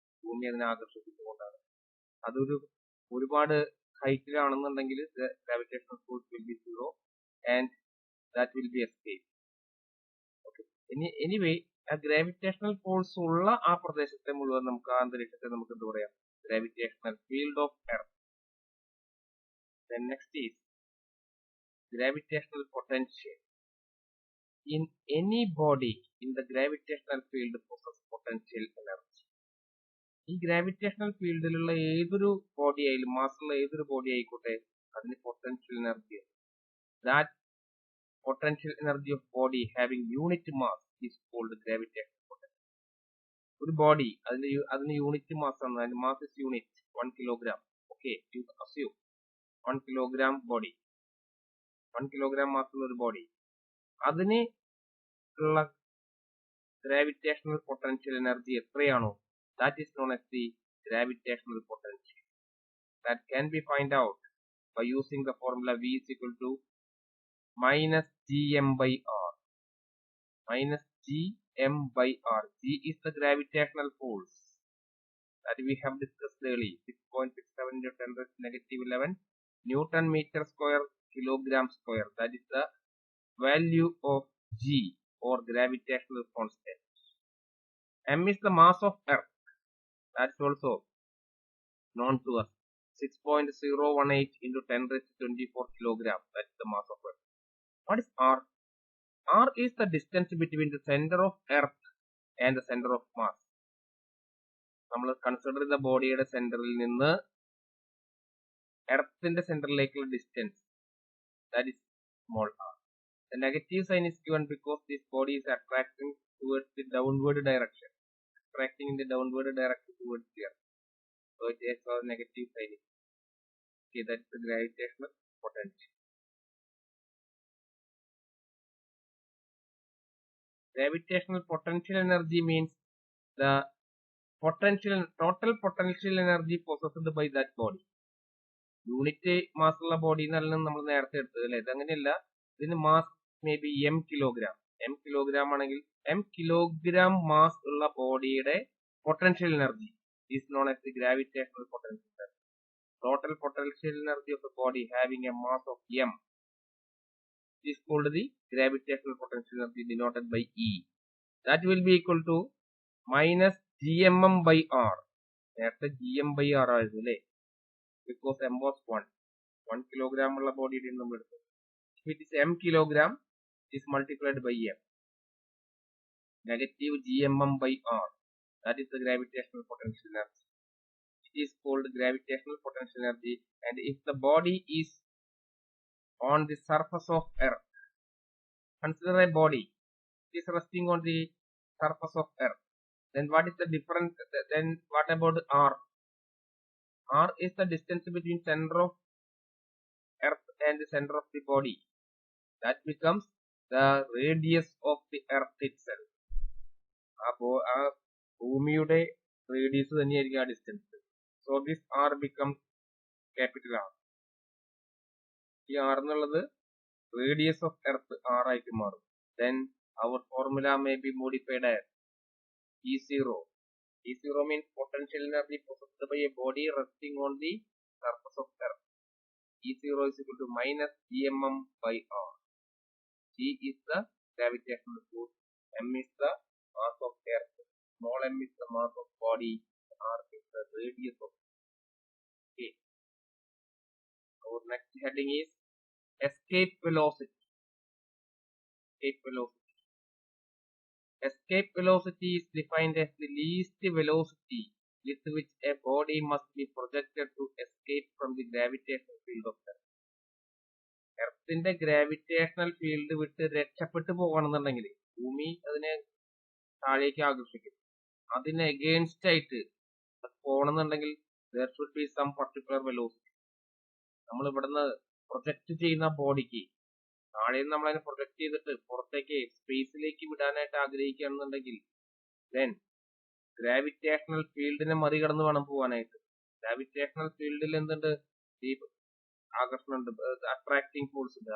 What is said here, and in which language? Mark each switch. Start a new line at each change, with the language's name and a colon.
Malayalam: ഭൂമി അതിനെ ആകർഷിക്കുന്നതുകൊണ്ടാണ്. അതൊരു ഒരുപാട് ഹൈറ്റിലാണെന്നുണ്ടെങ്കിൽ
English: Gravitational force will be zero and that will be escape.
Malayalam: Okay, anyway ആ ഗ്രാവിറ്റേഷണൽ ഫോഴ്സ് ഉള്ള ആ പ്രദേശത്തെ മുഴുവൻ നമുക്ക് ആ അന്തരീക്ഷത്തെ നമുക്ക് എന്ത് പറയാം, gravitational field of earth.
English: Then next is gravitational potential. In any body in the gravitational field possess potential energy.
Malayalam: ഈ ഗ്രാവിറ്റേഷണൽ ഫീൽഡിലുള്ള ഏതൊരു ബോഡി ആയാലും മാസുള്ള ഏതൊരു ബോഡി ആയിക്കോട്ടെ അതിന് potential energy.
English: That potential energy of body having unit mass is called gravitational potential.
Malayalam: ഒരു body അതിന് unit mass ആണ്, അതിന്റെ mass is unit 1 kilogram.
English: okay, you assume 1 kilogram body,
Malayalam: 1 kilogram മാസുള്ള ഒരു ബോഡി, അതിന് ഉള്ള
English: Gravitational potential energy എത്രയാണോ that is known as the gravitational potential. That can be find out by using the formula V is equal to minus gm by r. Minus gm by r. G is the gravitational force that we have discussed earlier. 6.67 into 10 raised to negative 11 Newton meter square kilogram square. That is the value of G or gravitational constant. M is the mass of Earth. That's also known to us. 6.018 into 10 raised to 24 kilogram. That's the mass of Earth. What is R? R is the distance between the center of Earth and the center of mass.
Malayalam: നമ്മൾ consider ചെയ്ത ബോഡിയുടെ സെന്ററിൽ നിന്ന് എർത്തിന്റെ സെന്ററിലേക്കുള്ള distance,
English: That is small r. The negative sign is given because this body is attracting towards the downward direction. Attracting in the downward direction towards the earth. So it has a negative sign. Okay, that's the gravitational potential. Gravitational potential energy means the total potential energy possessed by that body.
Malayalam: Unit mass ഉള്ള body എന്നല്ല നമ്മൾ നേരത്തെ എടുത്തത് അല്ലെ, ഇതങ്ങനെയല്ല. ഇതിന് mass may be m kilogram ആണെങ്കിൽ m kilogram mass ഉള്ള ബോഡിയുടെ potential energy
English: Is known as the gravitational potential energy. Total potential energy of the body having a mass of m is called the gravitational potential energy denoted by E. That will be equal to minus gmm by r.
Malayalam: നേരത്തെ gm by r ആയിരുന്നു അല്ലേ,
English: because m was 1 kilogram
Malayalam: ഉള്ള ബോഡിയുടെ നമ്മൾ എടുത്തത്.
English: If it is m kilogram, it is multiplied by m. Negative gmm by r. That is the gravitational potential energy. It is called gravitational potential energy. And if the body is on the surface of Earth, consider a body, it is resting on the surface of Earth. Then what is the difference? Then what about r? R is the distance between center of Earth and the center of the body. That becomes the radius of the earth itself.
Malayalam: ആ ഭൂമിയുടെ radius തന്നെയായിരിക്കും ആ distance.
English: So this R become capital R.
Malayalam: ഈ R എന്നുള്ളത് radius of earth are ആയിട്ട് മാറും.
English: Then our formula may be modified as E0. E0 means potential energy possessed by a body resting on the surface of earth. E0 is equal to minus gmm by r. G is the gravitational force, m is the mass of earth, small m is the mass of body, r is the radius of earth. Okay. Our next heading is escape velocity. Escape velocity. Escape velocity is defined as the least velocity with which a body must be projected to escape from the gravitational field of Earth.
Malayalam: എർത്തിന്റെ gravitational field വിട്ട് രക്ഷപ്പെട്ടു പോകണമെന്നുണ്ടെങ്കിൽ ഭൂമി അതിനെ താഴേക്ക് ആകർഷിക്കും. അതിന് against ആയിട്ട് പോകണമെന്നുണ്ടെങ്കിൽ
English: there should be some particular velocity.
Malayalam: നമ്മൾ ഇവിടുന്ന് പ്രൊജക്ട് ചെയ്യുന്ന ബോഡിക്ക് താഴെ നിന്ന് നമ്മളതിനെ പ്രൊജക്ട് ചെയ്തിട്ട് പുറത്തേക്ക് സ്പേസിലേക്ക് വിടാനായിട്ട് ആഗ്രഹിക്കുകയാണെന്നുണ്ടെങ്കിൽ then ഗ്രാവിറ്റേഷണൽ ഫീൽഡിനെ മറികടന്ന് വേണം പോകാനായിട്ട്. ഗ്രാവിറ്റേഷണൽ ഫീൽഡിൽ എന്തുണ്ട്? ഈ ആകർഷണമുണ്ട്, അട്രാക്ടിങ് ഫോഴ്സ് ഉണ്ട്.